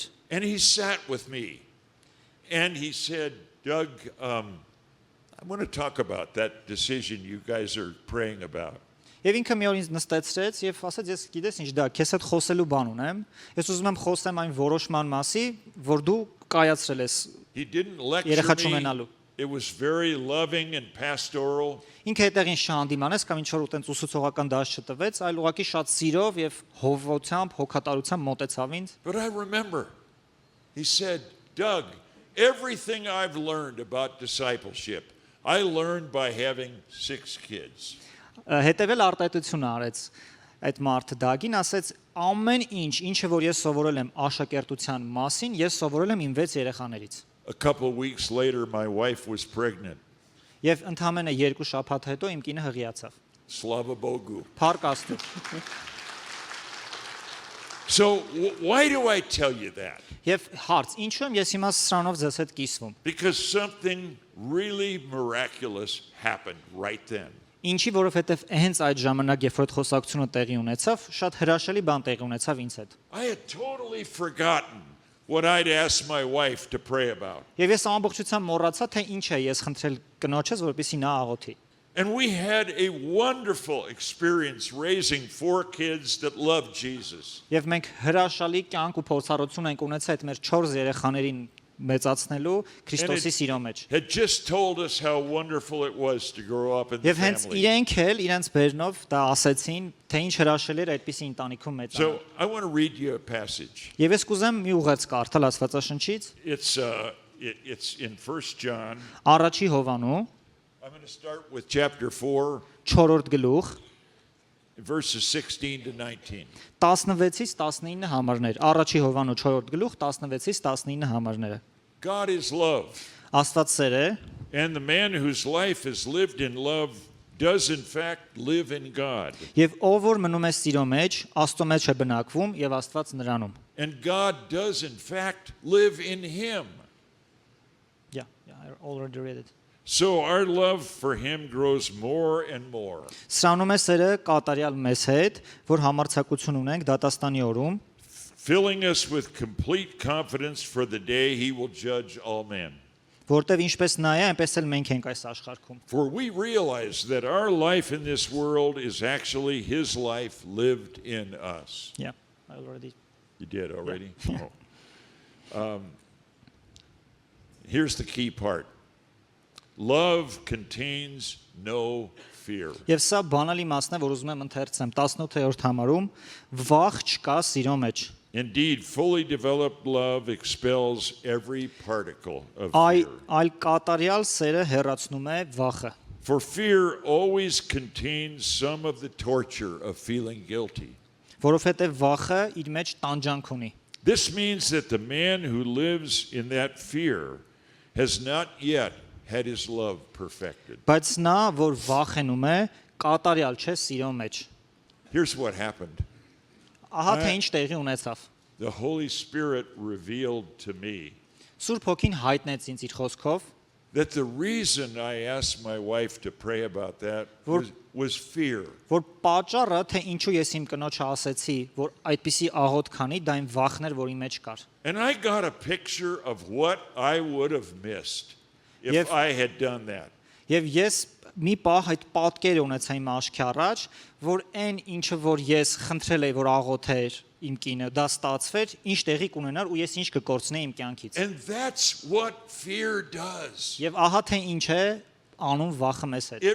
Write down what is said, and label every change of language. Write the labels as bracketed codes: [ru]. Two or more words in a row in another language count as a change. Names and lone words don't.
[en] And he sat with me and he said, Doug, I want to talk about that decision you guys are praying about. [hy] եւ ինքը մի օր ինձ նստեցրեց եւ ասաց, ես գիտես ինչ դա, քեզ հետ խոսելու բան ունեմ, ես ուզում եմ խոսեմ այն որոշման մասի, որ դու կայացրել ես [en] He didn't lecture [hy] երեխաչ [en] me. [hy] ունենալու։ [en] It was very loving and pastoral. [hy] Ինքը հետեղին շանդիմանես կամ ինչ որ ուտենց ուսուցողական դաշ չտվեց, այլ ուղղակի շատ սիրով եւ հովությամբ, հոգատարությամբ մոտեցավ ինձ։ [en] But I remember, he said, Doug, everything I've learned about discipleship, I learned by having 6 kids. [hy] Հետևել արտահայտություն արեց այդ մարդը Դագին, ասեց ամեն ինչը որ ես սովորել եմ աշակերտության մասին, ես սովորել եմ իմ 6 երեխաներից։ [en] A couple of weeks later, my wife was pregnant. [hy] Եվ ընդամենը 2 շաբաթ հետո իմ կինը հղիացավ։ [ru] Слава Богу. [hy] Փառք Աստծո։ [en] So why do I tell you that? [hy] Եվ հարց, ինչու եմ ես հիմա սրանով ձեզ հետ կիսվում։ [en] Because something really miraculous happened right then. [hy] Ինչի, որովհետև հենց այդ ժամանակ, երբ որ այդ խոսակցությունը տեղի ունեցավ, շատ հրաշալի բան տեղի ունեցավ ինձ հետ։ [en] I had totally forgotten what I'd asked my wife to pray about. [hy] Եվ ես ամբողջությամբ մոռացա, թե ինչ է ես խնդրել կնոջս, որպեսզի նա աղոթի։ [en] And we had a wonderful experience raising 4 kids that loved Jesus. [hy] Եվ մենք հրաշալի կյանք ու փորձառություն ենք ունեցել այդ մեր 4 երեխաներին մեծացնելու Քրիստոսի սիրո մեջ։ [en] Had just told us how wonderful it was to grow up in the [hy] Եվ հենց [en] family. [hy] իրենք էլ իրենց բերնով դա ասեցին, թե ինչ հրաշալի էր այդպիսի ընտանիքում մեծանալ։ [en] So I want to read you a passage. [hy] Եվ ես կուզեմ մի ուղերձ կարդալ Աստվածաշնչից, [en] It's in 1 John. [hy] Առաջի Հովանու, [en] I'm going to start with chapter 4, [hy] 4-րդ գլուխ, [en] verses 16 to 19. [hy] 16-ից 19 համարներ։ Առաջի Հովանու 4-րդ գլուխ, 16-ից 19 համարները։ [en] God is love, [hy] Աստված սեր է, [en] and the man whose life is lived in love does in fact live in God. [hy] եւ ով որ մնում է սիրո մեջ, Աստծո մեջ է բնակվում եւ Աստված նրանում։ [en] And God does in fact live in him. Yeah, I already read it. So our love for him grows more and more. [hy] Սրանում է սերը կատարյալ մեզ հետ, որ համարձակություն ունենք դատաստանի օրում, [en] Filling us with complete confidence for the day he will judge all men. [hy] որտեվ ինչպես նա է, այնպես էլ մենք ենք այս աշխարհքում։ [en] For we realize that our life in this world is actually his life lived in us. Yeah, I already. You did already? Oh. Here's the key part. Love contains no fear. [hy] Եվ սա բանալի մասն է, որ ուզում եմ ընթերցեմ 18-րդ համարում, վախ չկա սիրո մեջ։ [en] Indeed, fully developed love expels every particle of fear. [hy] Այլ կատարյալ սերը հեռացնում է վախը։ [en] For fear always contains some of the torture of feeling guilty. [hy] Որովհետև վախը իր մեջ տանջանք ունի։ [en] This means that the man who lives in that fear has not yet had his love perfected. [hy] Բայց նա, որ վախենում է, կատարյալ չէ սիրո մեջ։ [en] Here's what happened. [hy] Ահա թե ինչ տեղի ունեցավ։ [en] The Holy Spirit revealed to me [hy] Սուրբ Հոգին հայտնեց ինձ իր խոսքով, [en] that the reason I asked my wife to pray about that was fear. [hy] որ պատճառը, թե ինչու ես իմ կնոջը ասեցի, որ այդպիսի աղոթ քանի, դա իմ վախն էր, որ իմ մեջ կար։ [en] And I got a picture of what I would have missed if [hy] Եվ- [en] I had done that. [hy] Եվ ես մի պահ այդ պատկերը ունեցա իմ աչքի առաջ, որ այն ինչը որ ես խնդրել եի, որ աղոթեր իմ կինը, դա ստացվեր, ինչ տեղի կունենար ու ես ինչ կկորցնեի իմ կյանքից։ [en] And that's what fear does. [hy] Եվ ահա թե ինչ է անում վախը մեզ հետ։